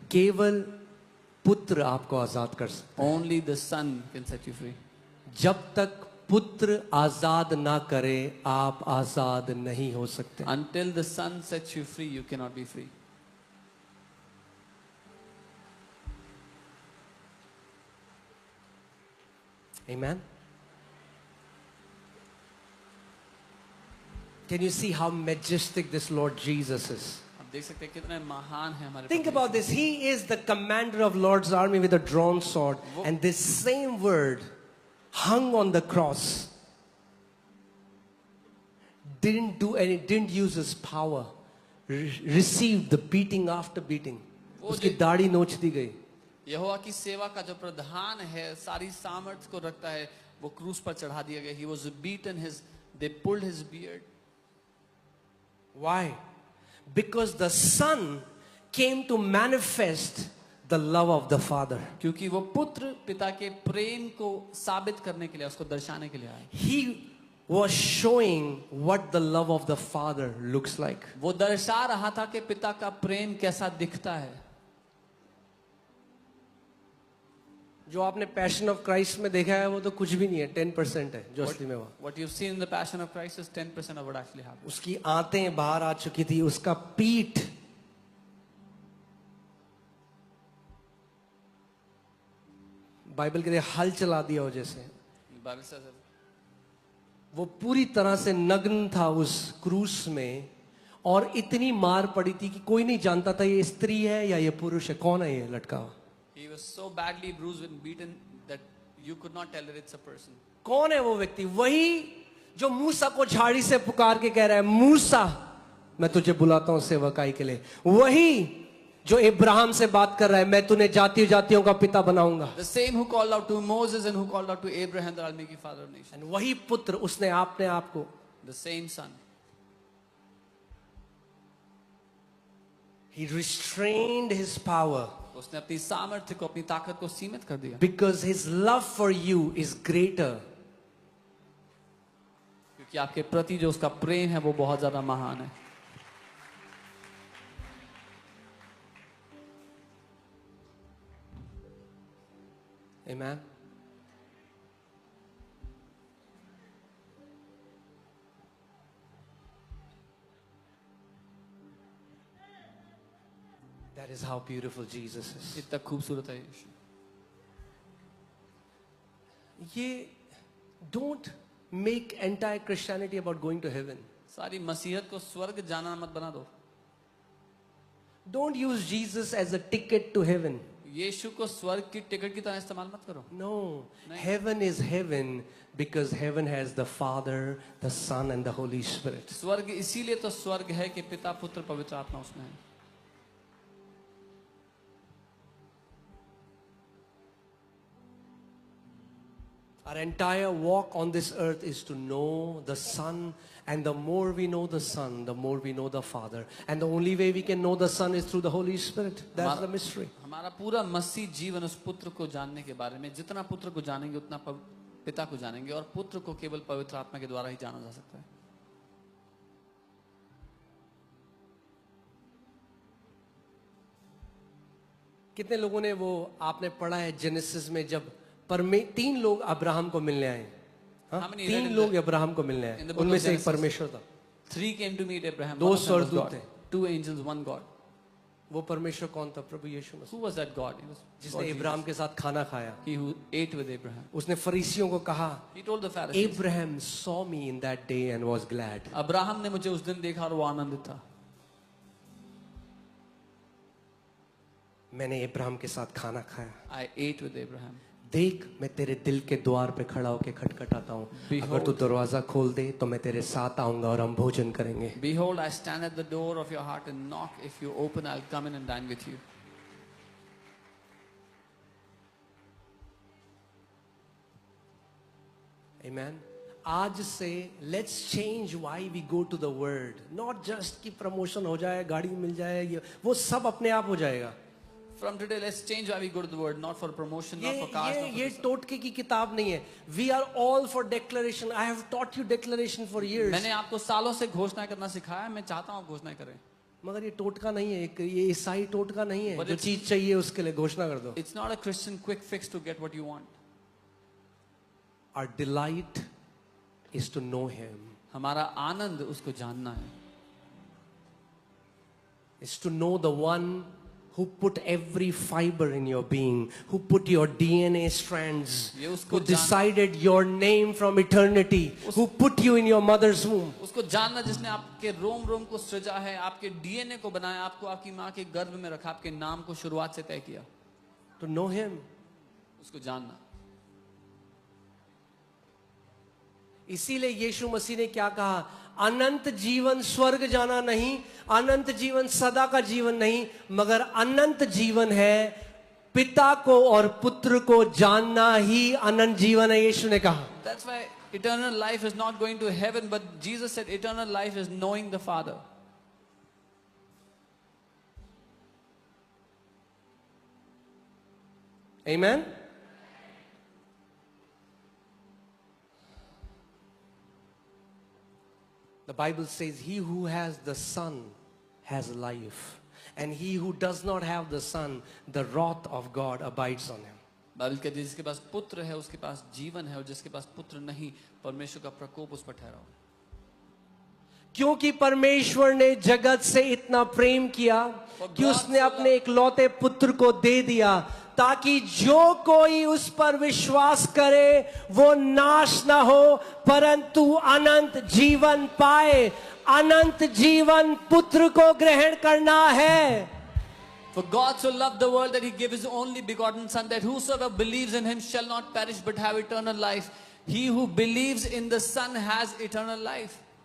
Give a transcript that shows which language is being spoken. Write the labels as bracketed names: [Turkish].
[Hindi] केवल पुत्र आपको आजाद कर सकता [English] only the Son can set you free. [Hindi] है. जब तक पुत्र आजाद ना करे आप आजाद नहीं हो सकते. [English] Until the Son sets you free, you cannot be free. Amen. Can you see how majestic this Lord Jesus is? [Hindi] आप देख सकते हैं कितने महान है हमारे. [English] Think about this. He is the commander of Lord's army with a drawn sword. And this same word hung on the cross. Didn't use his power. Received the beating after beating. [Hindi] उसकी दाढ़ी नोच दी गई. यहोवा की सेवा का जो प्रधान है सारी सामर्थ को रखता है वो क्रूस पर चढ़ा दिया गया. [English] He was beaten, they pulled his beard. Why? Because the Son came to manifest the love of the Father. [Hindi] क्योंकि वो पुत्र पिता के प्रेम को साबित करने के लिए, उसको दर्शाने के लिए आया। [English] He was showing what the love of the Father looks like. [Hindi] वो दर्शा रहा था कि पिता का प्रेम कैसा दिखता है। जो आपने पैशन ऑफ क्राइस्ट में देखा है वो तो कुछ भी नहीं है, 10% है जो असली में हुआ। [English] What you've seen in the Passion of Christ is 10% of what actually happened. [Hindi] उसकी आंतें बाहर आ चुकी थी, उसका पीठ बाइबल के लिए हल चला दिया हो जैसे। [English] The Bible says that [Hindi] वो पूरी तरह से नग्न था उस क्रूस में, और इतनी मार पड़ी थी कि कोई नहीं जानता था ये स्त्री है या ये पुरुष है, कौन है ये लटका हुआ। [English] he was so badly bruised and beaten that you could not tell that it's a person. [Hindi] कौन है वो व्यक्ति? वही जो मूसा को झाड़ी से पुकार के कह रहा है, मूसा मैं तुझे बुलाता हूं सेवकाई के लिए। वही जो इब्राहिम से बात कर रहा है, मैं तुम्हें जातियों जातियों का पिता बनाऊंगा। [English] The same who called out to Moses and who called out to Abraham that I'll make you father of nations. [Hindi] वही पुत्र, उसने अपने आप को, [English] The same son. he restrained his power [Hindi] उसने अपनी सामर्थ्य को, अपनी ताकत को सीमित कर दिया, [English] because his love for you is greater. [Hindi] क्योंकि आपके प्रति जो उसका प्रेम है वो बहुत ज्यादा महान है। [English] Amen. That is how beautiful Jesus is. [Hindi] इतना खूबसूरत है यीशु। [English] ये don't make entire Christianity about going to heaven. [Hindi] सारी मसीहत को स्वर्ग जाना मत बना दो। [English] Don't use Jesus as a ticket to heaven. [Hindi] यीशु को स्वर्ग की टिकट की तरह इस्तेमाल मत करो। [English] No, heaven is heaven because heaven has the Father, the Son and the Holy Spirit. [Hindi] स्वर्ग इसीलिए तो स्वर्ग है कि पिता, पुत्र, पवित्र आत्मा उसमें है। [English] Our entire walk on this earth is to know the Son, and the more we know the Son, the more we know the Father. And the only way we can know the Son is through the Holy Spirit. That's the mystery. [Hindi] हमारा पूरा मसीह जीवन उस पुत्र को जानने के बारे में, जितना पुत्र को जानेंगे उतना पिता को जानेंगे, और पुत्र को केवल पवित्र आत्मा के द्वारा ही जाना जा सकता है। कितने लोगों ने वो आपने पढ़ा है जेनेसिस में, जब तीन लोग अब्राहम को मिलने आए, हाँ? तीन लोग अब्राहम को मिलने आए, उनमें से एक परमेश्वर था। [English] Three came to meet Abraham. [Hindi] दो स्वर्गदूत थे, [English] 2 angels, 1 God. [Hindi] वो परमेश्वर कौन था? प्रभु यीशु मसीह, [English] Who was that God? He was [Hindi] जिसने इब्राहिम के साथ खाना खाया। [English] He who ate with Abraham. [Hindi] उसने फरीसियों को कहा, [English] He told the Pharisees, Abraham saw me in that day and was glad. [Hindi] Abraham ने मुझे उस दिन देखा और वो आनंदित था। मैंने इब्राहिम के साथ खाना खाया। [English] I ate with Abraham. [Hindi] देख, मैं तेरे दिल के द्वार पे खड़ा होके खटखटाता हूँ, अगर तू दरवाजा खोल दे तो मैं तेरे साथ आऊंगा और हम भोजन करेंगे। [English] Behold, I stand at the door of your heart and knock. If you open, I'll come in and dine with you. Amen. [Hindi] आज से [English] let's change why we go to the word, not just [Hindi] कि promotion हो जाए, गाड़ी मिल जाए, ये वो सब अपने आप हो जाएगा। [English] From today, let's change why we go to the word, not for promotion, not for cars, not for [Hindi] ये [English] this. [Hindi] टोटके की किताब नहीं है। [English] We are all for declaration. I have taught you declaration for years. [Hindi] मैंने आपको सालों से घोषणा करना सिखाया, मैं चाहता हूँ आप घोषणा करें। मगर ये टोटका नहीं है, ये ईसाई टोटका नहीं है। [English] But [Hindi] जो [English] it's- [Hindi] चीज चाहिए उसके लिए घोषणा कर दो। [English] It's not a Christian quick fix to get what you want. Our delight is to know Him. [Hindi] हमारा आनंद उसको जानना है। [English] Is to know the one who put every fiber in your being, who put your DNA strands, [Hindi] ये उसको [English] who [Hindi] जान- [English] decided your name from eternity, who put you in your mother's womb. [Hindi] उसको जानना जिसने आपके रोम रोम को सृजा है, आपके डीएनए को बनाया, आपको आपकी माँ के गर्भ में रखा, आपके नाम को शुरुआत से तय किया। [English] To know Him. [Hindi] उसको जानना। इसीलिए यीशु मसीह ने क्या कहा? अनंत जीवन स्वर्ग जाना नहीं, अनंत जीवन सदा का जीवन नहीं, मगर अनंत जीवन है पिता को और पुत्र को जानना ही अनंत जीवन है, यीशु ने कहा। [English] That's why eternal life is not going to heaven, but Jesus said eternal life is knowing the Father. Amen. The Bible says, he who has the Son has life, and he who does not have the Son, the wrath of God abides on him. [Hindi] Bible कहती है जिसके पास पुत्र है उसके पास जीवन है, और जिसके पास पुत्र नहीं परमेश्वर का प्रकोप उस पर ठहरा हो। क्योंकि परमेश्वर ने जगत से इतना प्रेम किया कि उसने अपने इकलौते पुत्र को दे दिया, ताकि जो कोई उस पर विश्वास करे वो नाश ना हो परंतु अनंत जीवन पाए। अनंत जीवन पुत्र को ग्रहण करना है। [English] For God so loved the world that he gave his only begotten Son, that whosoever believes in him shall not perish but have eternal life. He who believes in the Son has eternal life.